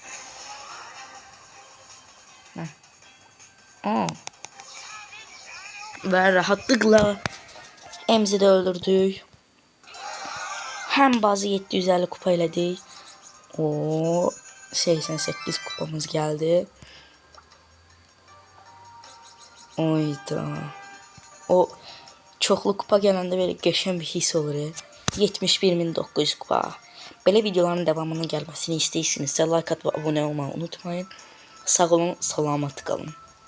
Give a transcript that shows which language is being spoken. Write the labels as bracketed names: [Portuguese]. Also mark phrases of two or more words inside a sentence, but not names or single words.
[Turkish] Ve rahatlıkla Emzi de öldürdük. Hem bazı 750 kupa elədik. O 88 kupamız geldi. Oyda. [Azerbaijani] O çoxlu kupa gələndə belə qəşəng bir his olur. 71.900 kupa. Belə videoların devamının gəlməsini istəyirsinizsə like atıb abunə olmayı unutmayın. Sağ olun, salamat qalın.